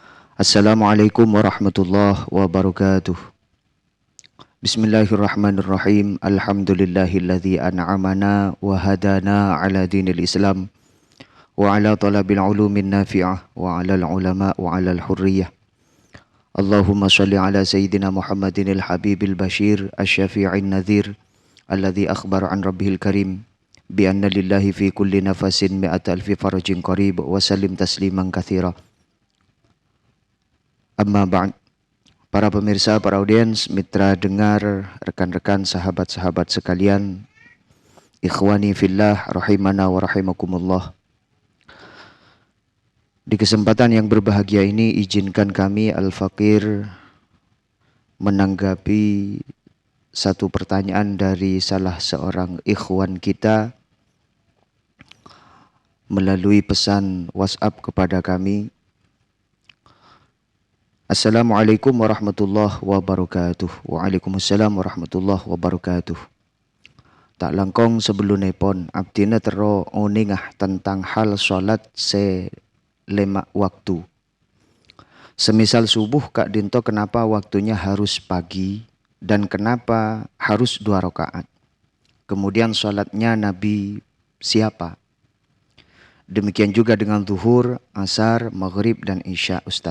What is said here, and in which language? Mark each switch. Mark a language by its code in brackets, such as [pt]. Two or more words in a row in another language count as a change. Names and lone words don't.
[ar] السلام عليكم ورحمة الله وبركاته. بسم الله الرحمن الرحيم. الحمد لله الذي أنعمنا وهدانا على دين الإسلام وعلى طلب العلوم النافعة وعلى العلماء وعلى الحرية. اللهم صل على سيدنا محمد الحبيب البشير الشفيع النذير الذي أخبر عن ربه الكريم بأن لله في كل نفس مائة ألف فرج قريب وسلم تسليما كثيرا. أما بعد. [id] Para pemirsa, para audiens, mitra dengar, rekan-rekan, sahabat-sahabat sekalian, [ar] إخواني في الله، رحمنا ورحمكم الله. [id] Di kesempatan yang berbahagia ini, izinkan kami Al-Fakir menanggapi satu pertanyaan dari salah seorang ikhwan kita melalui pesan WhatsApp kepada kami. [ar] السلام عليكم ورحمة الله وبركاته. وعليكم السلام ورحمة الله وبركاته. [mad] Tak langkong [id] sebelum nepon, [mad] abdina tero oningah [id] tentang hal sholat [mad] selema waktu. [id] Semisal subuh Kak Dinto, kenapa waktunya harus pagi dan kenapa harus 2 rakaat? Kemudian sholatnya Nabi siapa? Demikian juga dengan zuhur, asar, maghrib dan isya, Ustadz.